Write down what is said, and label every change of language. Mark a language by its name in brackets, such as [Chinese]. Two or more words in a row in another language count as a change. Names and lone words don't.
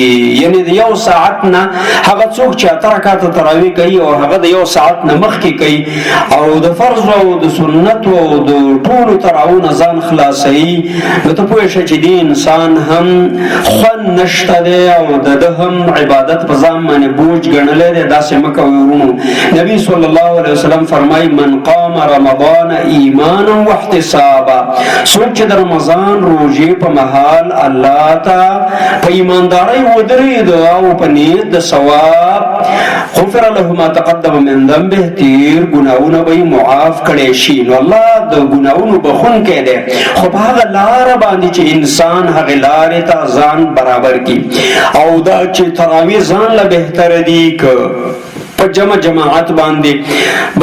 [Pashto] یعنی د 1 ساعت نه هغه څوک چې 8 رکعاته تراویح کوي او هغه د 1 ساعت نه مخکې کوي او د فرض او د سنتو او د ټولو تراویحو نه ځان خلاصوي، نو ته پوه شه چې دې انسان هم خوند نشته دی او د ده هم عبادت په ځان باندې بوج ګڼلی دی. داسې مه کوئ ورونو. نبي [Arabic] صلی الله علیه وسلم [Pashto] فرمایي [Arabic] من قام رمضان ایمانا واحتسابا، [Pashto] څوک چې د رمضان روژې په مهال الله ته په ایماندارۍ ودرېد او په نیت د ثواب، [Arabic] غفر له ما تقدم من ذنبه، [Pashto] تیر ګناهونه به یې معاف کړی شي. نو الله د ګناهونو بخښونکی دی، خو په هغه لاره باندې چې انسان هغې لارې ته ځان برابر کړي. او دا چې تراویح ځان له بهتره دي که په جماعت باندې.